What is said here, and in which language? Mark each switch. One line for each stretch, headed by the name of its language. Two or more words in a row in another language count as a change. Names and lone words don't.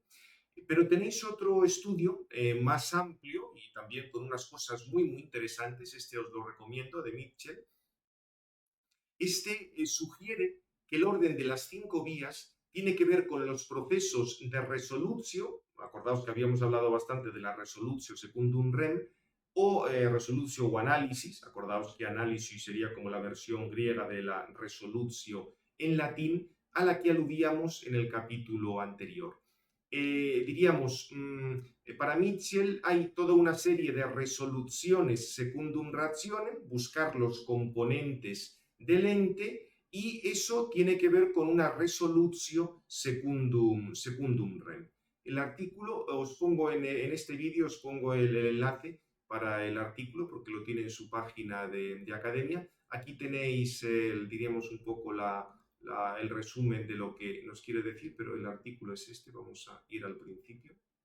Spanish: Pero tenéis otro estudio más amplio y también con unas cosas muy, muy interesantes. Este os lo recomiendo, de Mitchell. Este sugiere que el orden de las 5 vías tiene que ver con los procesos de resolutio. Acordaos que habíamos hablado bastante de la
Latin: resolutio secundum rem,
Spanish: o resolutio o análisis. Acordaos que análisis sería como la versión griega de la resolutio en latín, a la que aludíamos en el capítulo anterior. Diríamos, para Mitchell hay toda una serie de resoluciones
Latin: secundum rationem,
Spanish: buscar los componentes del ente, y eso tiene que ver con una
Latin: resolutio secundum rem.
Spanish: El artículo, os pongo en este vídeo, os pongo el enlace para el artículo, porque lo tiene en su página de academia. Aquí tenéis, diríamos, un poco el resumen de lo que nos quiere decir, pero el artículo es este. Vamos a ir al principio.